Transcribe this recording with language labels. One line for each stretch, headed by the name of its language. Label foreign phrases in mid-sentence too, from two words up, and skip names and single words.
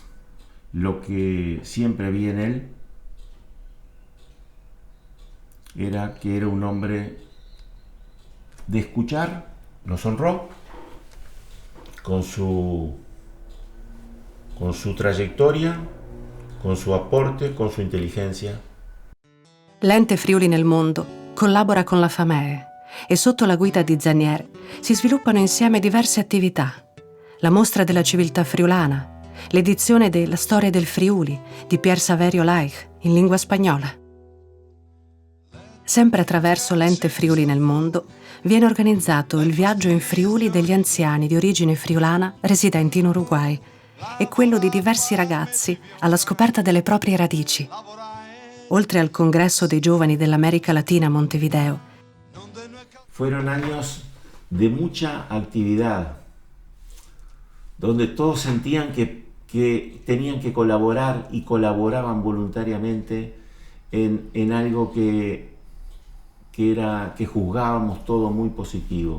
Spanish: Lo que siempre vi en él era que era un hombre de escuchar. Nos honró con su trayectoria, con su aporte, con su inteligencia.
Italian: L'Ente Friuli nel Mondo collabora con la FAMEE e sotto la guida di Zanier si sviluppano insieme diverse attività. La mostra della civiltà friulana, l'edizione della Storia del Friuli di Pier Saverio Laich in lingua spagnola. Sempre attraverso l'Ente Friuli nel Mondo viene organizzato il viaggio in Friuli degli anziani di origine friulana residenti in Uruguay e quello di diversi ragazzi alla scoperta delle proprie radici. Oltre al congresso dei giovani dell'America Latina a Montevideo.
Spanish: Fueron años de mucha actividad, donde todos sentían que tenían que colaborar y colaboraban voluntariamente en algo que juzgábamos todo muy positivo.